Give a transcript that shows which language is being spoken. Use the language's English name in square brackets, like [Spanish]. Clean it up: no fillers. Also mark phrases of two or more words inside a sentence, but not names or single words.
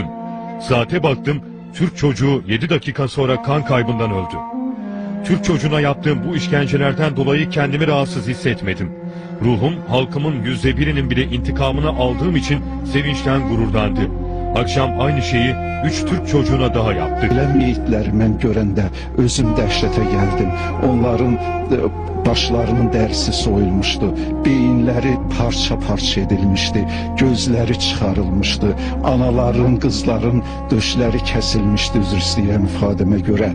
[Turkish] Saate baktım, Türk çocuğu 7 dakika sonra kan kaybından öldü. Türk çocuğuna yaptığım bu işkencelerden dolayı kendimi rahatsız hissetmedim. Ruhum halkımın %1'inin bile intikamını aldığım için sevinçten gururlandı. Akşam aynı şeyi 3 Türk çocuğuna daha yaptık. [Azerbaijani] Elə meyitləri mən görəndə özüm dəhşətə gəldim. Onların başlarının dərisi soyulmuşdu. Beyinləri parça-parça edilmişdi. Gözləri çıxarılmışdı. Anaların, qızların döşləri kəsilmişdi, üzr istəyirəm ifadəmə görə.